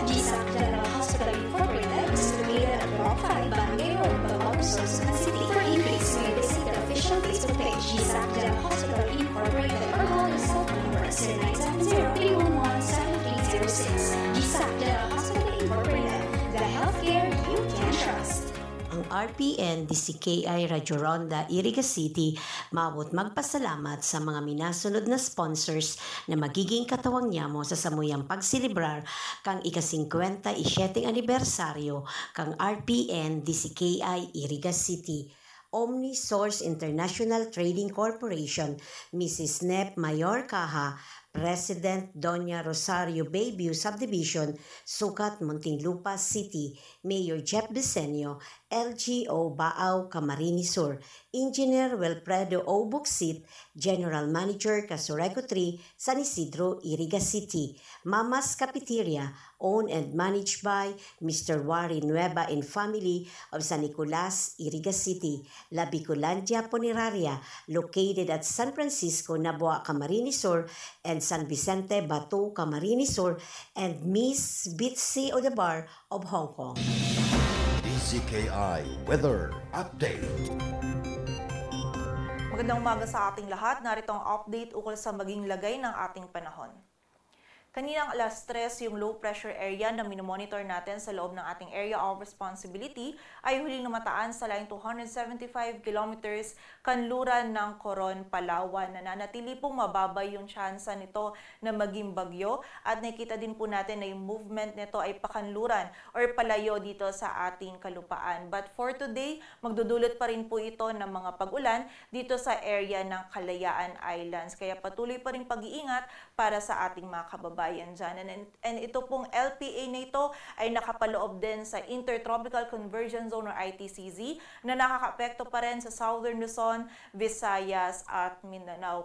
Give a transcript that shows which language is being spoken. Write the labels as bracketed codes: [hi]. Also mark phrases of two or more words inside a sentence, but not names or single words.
[en] GSAC General Hospital Incorporated is located at Block 5, Barangay Road, Balong, Sorsogon City. For inquiries, may visit their official Facebook page, GSAC General Hospital Incorporated, or call their cell phone number 0970-311-7306. GSAC General Hospital Incorporated, the healthcare you can trust. [bik] Ang RPN DCKI Radyo Ronda Iriga City mabot magpasalamat sa mga minasunod na sponsors na magiging katawang nyamo sa samuyang pagsilibrar kang ika-57 anibersaryo kang RPN DCKI Iriga City. [en] OmniSource International Trading Corporation, Mrs. Nep Mayor Caja, President Doña Rosario Bayview Subdivision, Sucat, Muntinlupa City, Mayor Jeff Bisenio, LGO Baaw, Camarines Sur, Engineer Wilfredo O. Buxit, General Manager Casureco 3, San Isidro, Iriga City, Mama's Cafeteria, owned and managed by Mr. Wari Nueva and family of San Nicolas, Iriga City, La Bicolandia Puneraria, located at San Francisco, Nabua, Camarines Sur, and San Vicente, Batu, Camarines Sur, and Miss Bitsy Odebar of Hong Kong. DCKI Weather Update. [tl] Magandang umaga sa ating lahat. Narito ang update ukol sa maging lagay ng ating panahon. Kaninang alas 3, yung [en] low pressure area [tl] na minomonitor natin sa loob ng ating [en] area of responsibility [tl] ay huling namataan sa line 275 kilometers kanluran ng Coron, Palawan. Nananatili pong mababa yung tsansa nito na maging bagyo at nakita din po natin na yung movement nito ay pakanluran or palayo dito sa ating kalupaan. [en] But for today, [tl] magdudulot pa rin po ito ng mga pag-ulan dito sa area ng Kalayaan Islands. Kaya patuloy pa rin pag-iingat para sa ating mga kababayan. kababayan dyan. And ito pong LPA na ito ay nakapaloob din sa Intertropical Convergence Zone or ITCZ na nakakaapekto pa rin sa Southern Luzon, Visayas at Mindanao.